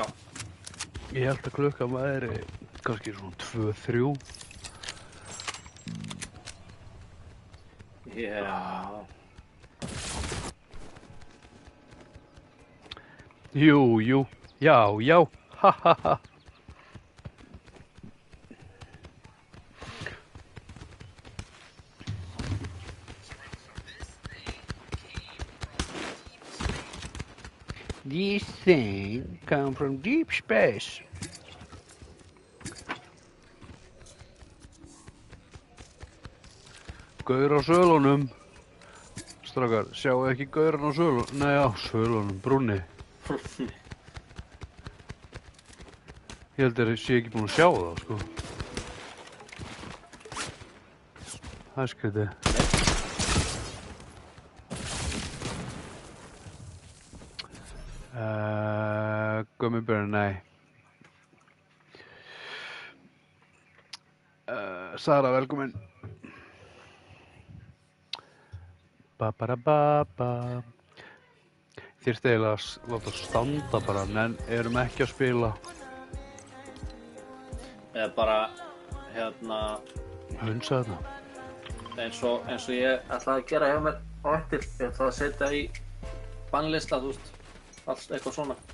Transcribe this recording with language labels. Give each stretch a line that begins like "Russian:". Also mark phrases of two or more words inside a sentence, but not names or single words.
Icelandic: Ég held að klukkan væri kannski svona 2-3. Já. Jú, jú. Já, já. Ha, ha, ha.
English: This thing come from deep space.
Icelandic: Gaur á svölunum. Strákar, sjáu ekki gauran á svölunum? Nei, á svölunum, brúnni. Ég held að ég sé ekki búin að sjá það, sko. Það er skrítið. Gummibjörn, nei. Sara, velkomin. Ba-ba-da-ba-ba. Þyrfti eiginlega að láta standa bara, en erum ekki að spila. Eða bara, Hunsa þetta. eins og ég ætlaði að gera hjá mér á eftir. Ég ætlaði að setja í bannlista, þú veist, allt eitthvað svona.